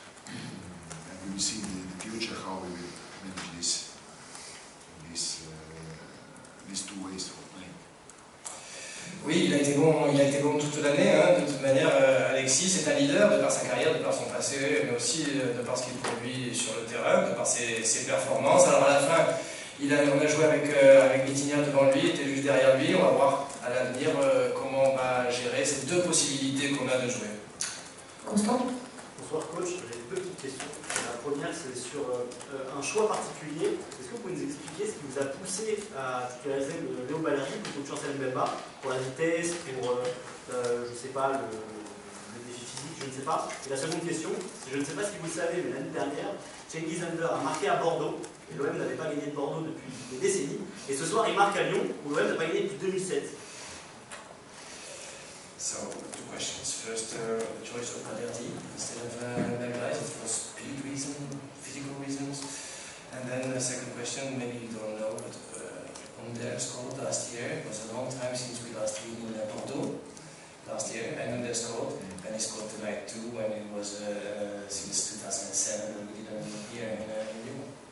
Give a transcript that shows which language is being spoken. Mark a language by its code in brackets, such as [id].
[en] And we will see in the future how we will manage these 2 ways of playing. [fr] Oui, il a été bon toute l'année. De toute manière, Alexis est un leader de par sa carrière, de par son passé, mais aussi de par ce qu'il produit sur le terrain, de par ses performances. Alors à la fin, on a joué avec Vitinha devant lui, était juste derrière lui. On va voir à l'avenir comment on va gérer ces 2 possibilités qu'on a de jouer. Constant. Bonsoir coach, j'ai une petite question. La première c'est sur un choix particulier. Est-ce que vous pouvez nous expliquer ce qui vous a poussé à titulariser Léo Balary plutôt que Chancel Mbemba pour la vitesse, pour je sais pas, le défi physique, je ne sais pas. Et la seconde question, c'est je ne sais pas si vous le savez, mais l'année dernière, Cengiz Under a marqué à Bordeaux et l'OM n'avait pas gagné de Bordeaux depuis des décennies. Et ce soir il marque à Lyon où l'OM n'a pas gagné depuis 2007. [en] So, 2 questions. First, the choice of Balerdi instead of Mbemba, it was speed reason, physical reasons. And then the second question, maybe you don't know, but Under scored last year. It was a long time since we last won in Bordeaux last year, and Under scored, and he scored tonight too, when it was since 2007 that we didn't hear in Lyon.